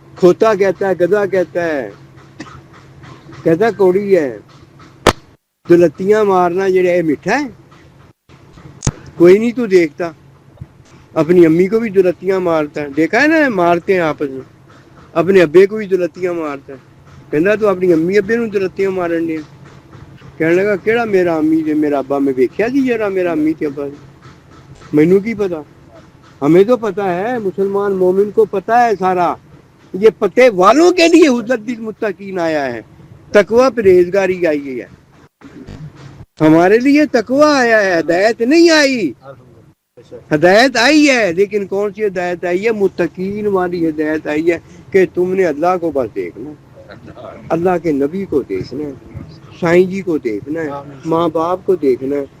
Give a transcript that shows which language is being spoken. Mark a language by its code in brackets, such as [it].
[ur] کھوتا کہتا ہے، گدھا کہتا ہے، کہتا کوڑی ہے. تو لتیاں مارنا جڑے میٹھا ہے. کوئی نہیں تو دیکھتا. اپنی امی کو بھی دلتیاں مارتا ہے، دیکھا ہے نا، مارتے ہیں آپس میں. اپنے ابے کو بھی دلتیاں مارتا ہے. [pa] کہنا تو اپنی امی ابے نو دلتیاں مارن دیا. کہنے لگا کہڑا میرا امی تے میرا ابا، میں ویکھیا جی جرا میرا امی تے ابا. مینو کی پتا. [ur] ہمیں تو پتا ہے، مسلمان مومن کو پتا ہے سارا. یہ پتے والوں کے لیے حجت المتقین آیا ہے. تقوی پرہیزگاری آئی ہے. ہمارے لیے تقوی آیا ہے، ہدایت نہیں آئی. ہدایت آئی ہے، لیکن کون سی ہدایت آئی ہے؟ متقین والی ہدایت آئی ہے کہ تم نے اللہ کو بس دیکھنا، اللہ کے نبی کو دیکھنا، سائیں جی کو دیکھنا ہے، ماں باپ کو دیکھنا ہے.